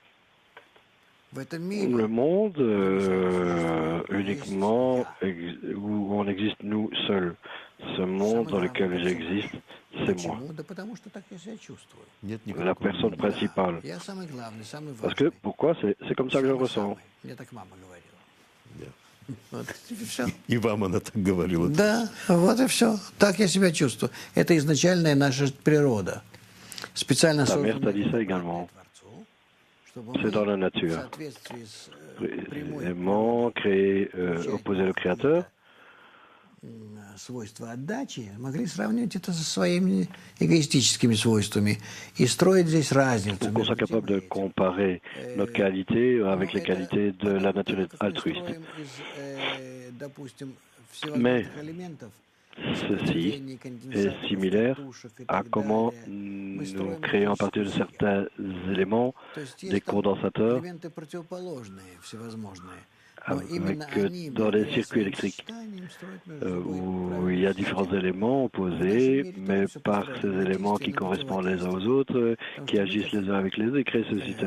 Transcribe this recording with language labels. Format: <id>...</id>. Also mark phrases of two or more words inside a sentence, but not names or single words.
<fr>Le monde uniquement où on existe nous seuls. Ce monde dans lequel j'existe, c'est moi. La personne principale. Parce que, pourquoi? C'est comme ça que je le ressens.</fr> <ru>И вам она так говорила. Да, вот и все. Так я себя чувствую. Это изначальная наша природа. Специально</ru> <fr>Ta mère t'a dit ça également. C'est dans la nature. Élément créé, opposé au Créateur.</fr> <ru>Свойства отдачи, могли сравнивать это со своими эгоистическими свойствами и строить здесь разницу.</ru> <fr>Pour qu'on soit capable de comparer notre qualité avec les qualités de la nature altruiste. Mais ceci est similaire à comment nous créons à partir de certains éléments des condensateurs avec dans les circuits électriques où il y a différents éléments opposés, mais par ces éléments qui correspondent les uns aux autres, qui agissent les uns avec les autres et créent ce système.</fr>